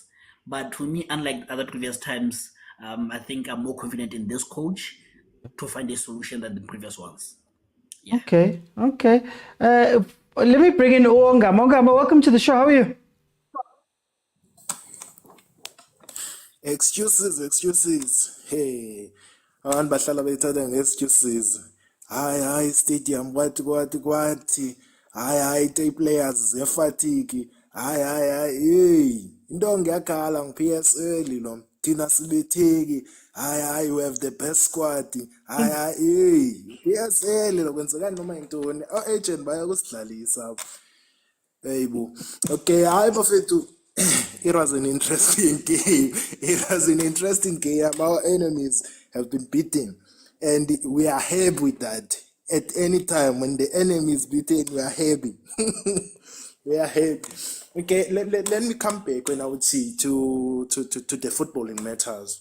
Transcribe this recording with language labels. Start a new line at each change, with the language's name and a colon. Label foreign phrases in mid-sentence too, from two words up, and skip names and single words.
English: But for me, unlike other previous times, I think I'm more confident in this coach to find a solution than the previous ones. Yeah. Okay. Let me bring in Ongama. Ongama, welcome to the show. How are you? Excuses.
North Ndebele: Hey, abantu bahlala bethatha nge-excuses. Hayi stadium kwathi. Hayi tay players zefatigue. Hayi hey. Into ngiyakhala ngi-PSL lo. Thina sibetheki.
English: Hayi we have the best squad. Hayi hey.
North Ndebele: PSL lo kwenzekani noma intoni. Agent baya kusidlalisa. Hey bo. Okay, hayi bafethu.
English: It was an interesting game. Our enemies have been beaten, and we are happy with that. At any time when the enemy is beaten, we are happy. We are happy. Okay, let me come back when I would see to the footballing matters.